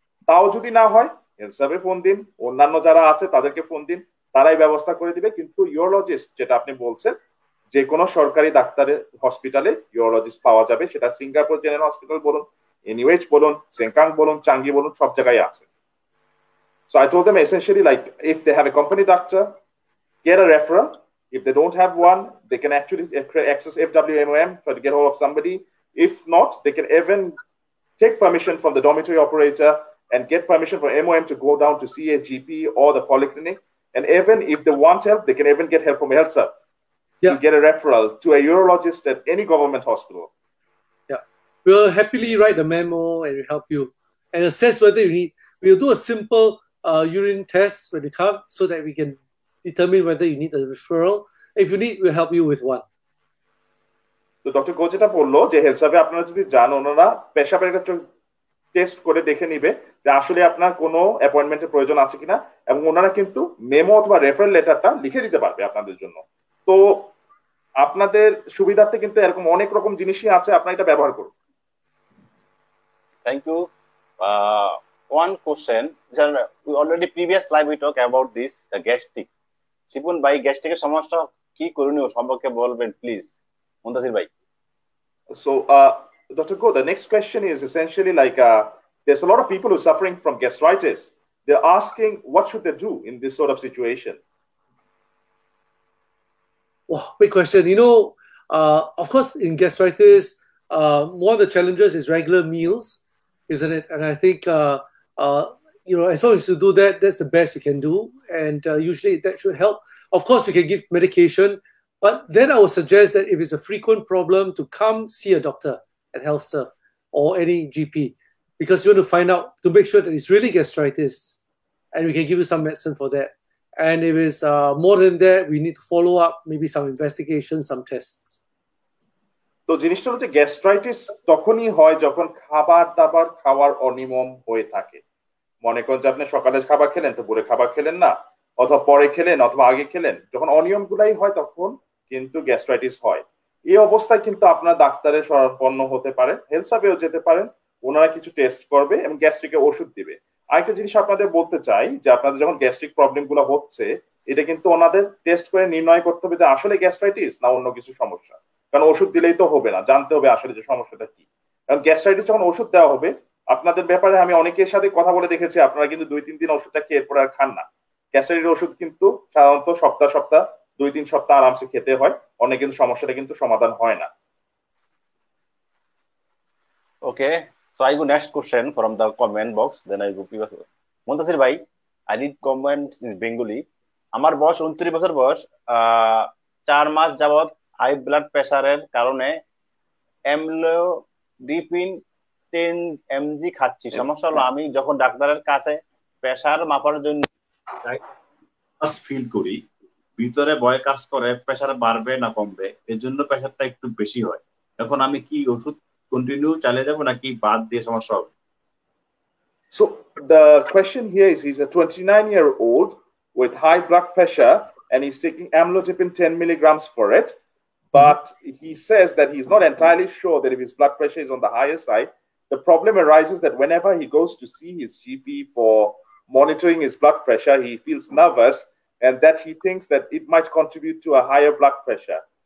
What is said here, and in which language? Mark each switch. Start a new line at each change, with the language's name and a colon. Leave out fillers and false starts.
Bangla: তাও যদি না হয়, হেলথ সার্ভে ফোন দিন, অন্যান্য যারা আছে তাদেরকে ফোন দিন, তারাই ব্যবস্থা করে দিবে। কিন্তু ইউরোলজিস্ট যেটা আপনি বলছেন, যে কোনো সরকারি ডাক্তারের হসপিটালে ইউরোলজিস্ট পাওয়া যাবে। সেটা সিঙ্গাপুর জেনারেল হসপিটাল বলুন, এনইউএইচ বলুন, সেংকাং বলুন, চাঙ্গি বলুন, সব জায়গায় আছে।
English: So I told them essentially, like, if they have a company doctor, get a referral. If they don't have one, they can actually access FWMOM, try to get hold of somebody. If not, they can even take permission from the dormitory operator and get permission for MOM to go down to see a GP or the polyclinic. And even if they want help, they can even get help from Health Serve to get a referral to a urologist at any government hospital. Yeah, we'll happily write a memo and we'll help you and assess whether you need. We'll do a simple urine test when you come so that we can determine whether you need a referral. If you need, we'll help you with one.
Bangla: তো doctor গো যেটা বললো যে health survey আপনারা যদি যান, ওনারা পেশাবের একটা টেস্ট করে দেখে নিবে যে আসলে আপনার কোনো অ্যাপয়েন্টমেন্টের প্রয়োজন আছে কিনা, এবং ওনারা কিন্তু মেমো অথবা রেফারেল লেটারটা লিখে দিতে পারবে আপনাদের জন্য। তো আপনাদের সুবিধার্থে কিন্তু এরকম অনেক রকম জিনিসই আছে, আপনারা এটা ব্যবহার করুন।
English: Thank you. One question, we already previous live we talk about this, the gastric.
Bangla: Sipun bhai, gastric এর সমস্যা কি করণীয় সম্পর্কে বলবেন প্লিজ, মুন্তাসির ভাই।
English: So Dr. Go, the next question is essentially like there's a lot of people who are suffering from gastritis. They're asking what should they do in this sort of situation? Wow, big question. You know, of course, in gastritis, one of the challenges is regular meals, isn't it? And I think, you know, as long as you do that, that's the best we can do. And usually that should help. Of course, we can give medication, but then I would suggest that if it's a frequent problem, to come see a doctor at Health Serve or any GP, because you want to find out, to make sure that it's really gastritis, and we can give you some medicine for that. And if it's more than that, we need to follow up, maybe some investigation, some tests.
Bangla: তো জিনিসটা হচ্ছে gastritis তখনই হয় যখন খাবার দাবার খাওয়ার অনিয়ম হয়ে থাকে। মনে করেন যে আপনি সকালে খাবার খেলেন, দুপুরে খাবার খেলেন না, অথবা পরে খেলেন অথবা আগে খেলেন, যখন অনিয়মগুলাই হয় তখন কিন্তু গ্যাস্ট্রাইটিস হয়। এই অবস্থায় কিন্তু আপনার ডাক্তারের শরণাপন্ন হতে পারেন, হেলথ সার্ভেও যেতে পারেন, ওনারা কিছু টেস্ট করবে এবং গ্যাস্ট্রিকের ওষুধ দিবে। আরেকটা জিনিস আপনাদের বলতে চাই যে আপনাদের যখন গ্যাস্ট্রিক প্রবলেম গুলো হচ্ছে, এটা কিন্তু ওনাদের টেস্ট করে নির্ণয় করতে হবে যে আসলে গ্যাস্ট্রাইটিস না অন্য কিছু সমস্যা। কারণ ওষুধ দিলেই তো হবে না, জানতে হবে আসলে যে সমস্যাটা কি। কারণ গ্যাস্ট্রাইটিস যখন ওষুধ দেওয়া হবে, আপনাদের ব্যাপারে আমি অনেকের সাথে কথা বলে দেখেছি, আপনারা কিন্তু 2-3 দিন ওষুধটা খেয়ে এরপর আর খান না। গ্যাস্ট্রাইটিস ওষুধ কিন্তু সাধারণত সপ্তাহ 2-3 সপ্তাহ আরামসে খেতে হয়, অনেক কিন্তু সমস্যাটা কিন্তু সমাধান হয় না।
English: Okay, so I go next question from the comment box. Then I go to Muntasir bhai. I read comments in Bengali.
Bangla: আমার বয়স 29 বছর বয়স, 4 মাস যাবত হাই ব্লাড প্রেসারের কারণে অ্যামলোডিপিন 10 mg খাচ্ছি। সমস্যা হলো আমি যখন ডাক্তারের কাছে প্রেসার মাপার জন্য ফিল করি, ভিতরে ভয় কাজ করে প্রেসার বাড়বে না কমবে, এর জন্য প্রেসারটা একটু বেশি হয়। এখন আমি কি ওষুধ কন্টিনিউ চালিয়ে যাব নাকি বাদ দিয়ে সমস্যা হবে?
English: So the question here is, he's a 29-year-old with high blood pressure and he's taking amlodipine 10 milligrams for it, but he says that he's not entirely sure that if his blood pressure is on the higher side. The problem arises that whenever he goes to see his GP for monitoring his blood pressure, he feels nervous and that he thinks that it might contribute to a higher blood pressure.